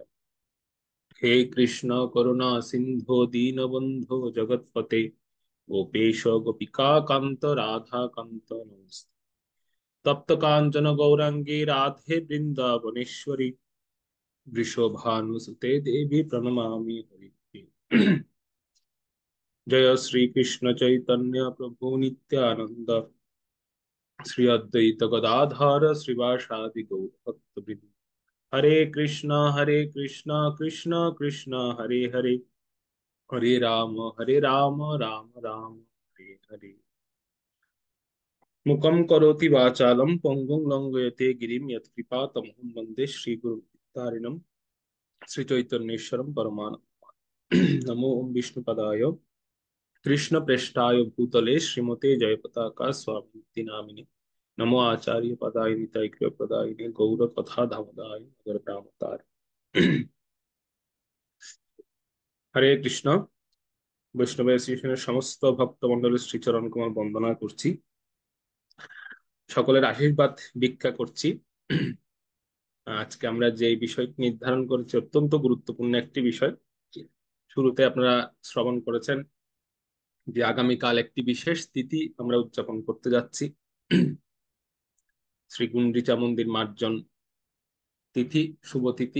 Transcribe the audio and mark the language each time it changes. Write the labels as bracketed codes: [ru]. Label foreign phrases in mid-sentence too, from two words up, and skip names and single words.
[sa] हे कृष्ण करुणा सिंधो दीनबंधो जगत्पते गोपेश गोपिका कांत राधा कांत नमस्ते तप्त कांचन गौरांगी राधे वृंदावनेश्वरी वृषभानुसुते देवी प्रणमामि हरि। जय श्री कृष्ण चैतन्य प्रभु नित्यानंद श्री अद्वैत गदाधर श्रीवासादि गौर भक्तवृंद हरे कृष्ण कृष्ण कृष्ण हरे हरे हरे राम राम राम हरे हरे। मुखं करोति वाचालं पङ्गुं लङ्घयते गिरिं यत्कृपातमहं वन्दे श्रीगुरुं श्रीचैतन्येश्वरं परमानन्दं। नमो ओं विष्णुपदाय कृष्णप्रेष्ठाय भूतले श्रीमते जयपताका स्वामी नामिने नमो आचार्य पदाय निताय प्रदायिने गौर कथा धामदाय नगर हरे कृष्ण। [bn] বৈষ্ণব অ্যাসোসিয়েশনের সমস্ত ভক্তমণ্ডলীর শ্রীচরণ কমল বন্দনা করছি, সকলের আশীর্বাদ ভিক্ষা করছি। আজকে আমরা যে বিষয়টি নির্ধারণ করেছি অত্যন্ত গুরুত্বপূর্ণ একটি বিষয়। শুরুতে আপনারা শ্রবণ করেছেন যে আগামীকাল একটি বিশেষ তিথি আমরা উদযাপন করতে যাচ্ছি, শ্রী গুন্ডিচা মন্দির মার্জন তিথি, শুভ তিথি।